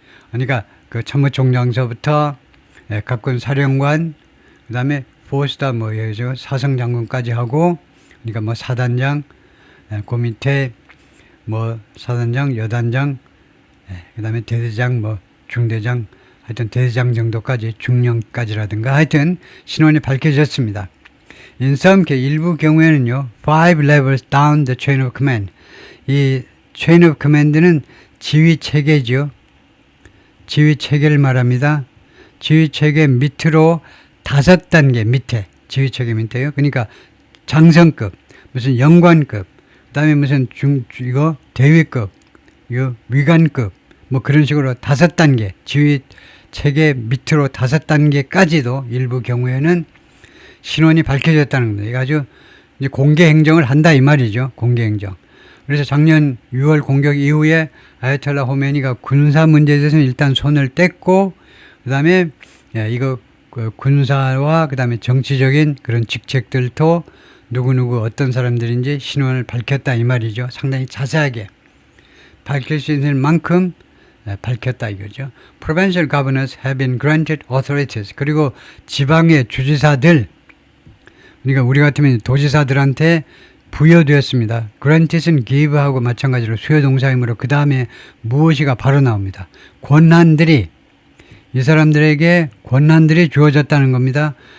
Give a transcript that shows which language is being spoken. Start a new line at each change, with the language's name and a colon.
Korean: 그러니까 그 참모총장서부터 각군 사령관, 그 다음에 포스타 사성장군까지 하고, 그러니까 뭐 사단장, 그 밑에 뭐 사단장, 여단장, 그 다음에 대대장, 뭐 중대장, 하여튼 대대장 정도까지, 중령까지라든가 하여튼 신원이 밝혀졌습니다.
English: In some case,
Korean: 일부 경우에는요,
English: 5 levels down the chain of command.
Korean: 이
English: chain of command
Korean: 는 지휘 체계죠. 지휘 체계를 말합니다. 지휘 체계 밑으로 5단계 밑에, 지휘 체계 밑에요. 그러니까 장성급, 무슨 영관급, 그 다음에 무슨 이거 대위급, 이거 위관급, 뭐 그런 식으로 5단계, 지휘 체계 밑으로 5단계까지도 일부 경우에는 신원이 밝혀졌다는 겁니다. 이거 아주 이제 공개 행정을 한다 이 말이죠. 공개 행정. 그래서 작년 6월 공격 이후에 아야톨라 호메니가 군사 문제에 대해서는 일단 손을 뗐고, 그 다음에 이거 군사와 그 다음에 정치적인 그런 직책들도 누구누구 어떤 사람들인지 신원을 밝혔다 이 말이죠. 상당히 자세하게 밝힐 수 있는 만큼 밝혔다 이거죠.
English: Provincial governors have been granted authorities.
Korean: 그리고 지방의 주지사들, 그러니까 우리 같으면 도지사들한테 부여되었습니다. granted은 give하고 마찬가지로 수요동사이므로 그 다음에 무엇이가 바로 나옵니다. 권한들이, 이 사람들에게 권한들이 주어졌다는 겁니다.